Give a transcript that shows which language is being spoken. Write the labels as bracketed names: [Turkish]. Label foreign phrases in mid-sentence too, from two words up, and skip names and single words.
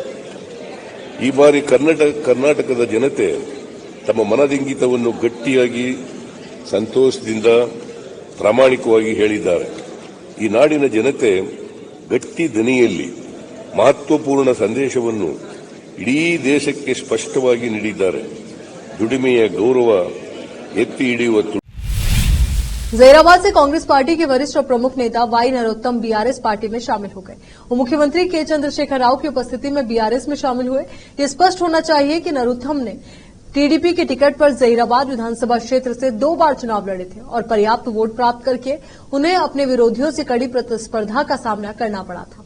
[Kannada] ಈ ಬಾರಿ ಕರ್ನಾಟಕದ ಜನತೆ ತಮ್ಮ ಮನದಿಂಗಿತವನ್ನು ಗಟ್ಟಿಯಾಗಿ, ಸಂತೋಷದಿಂದ, ಪ್ರಾಮಾಣಿಕವಾಗಿ ಹೇಳಿದ್ದಾರೆ. ಈ ನಾಡಿನ ಜನತೆ ಗಟ್ಟಿ ದನಿಯಲ್ಲಿ ಮಹತ್ವಪೂರ್ಣ ಸಂದೇಶವನ್ನು ಇಡೀ ದೇಶಕ್ಕೆ ಸ್ಪಷ್ಟವಾಗಿ ನೀಡಿದ್ದಾರೆ. ದುಡಿಮೆಯ ಗೌರವ ಎತ್ತಿ ಹಿಡಿಯುವ [Hindi] जहीराबाद से कांग्रेस पार्टी के वरिष्ठ और प्रमुख नेता वाई नरोत्तम बीआरएस पार्टी में शामिल हो गए। उप मुख्यमंत्री के चंद्रशेखर राव की उपस्थिति में बीआरएस में शामिल हुए। ये स्पष्ट होना चाहिए कि नरोत्तम ने टीडीपी के टिकट पर जहीराबाद विधानसभा क्षेत्र से 2 बार चुनाव लड़े थे और पर्याप्त वोट प्राप्त करके उन्हें अपने विरोधियों से कड़ी प्रतिस्पर्धा का सामना करना पड़ा था।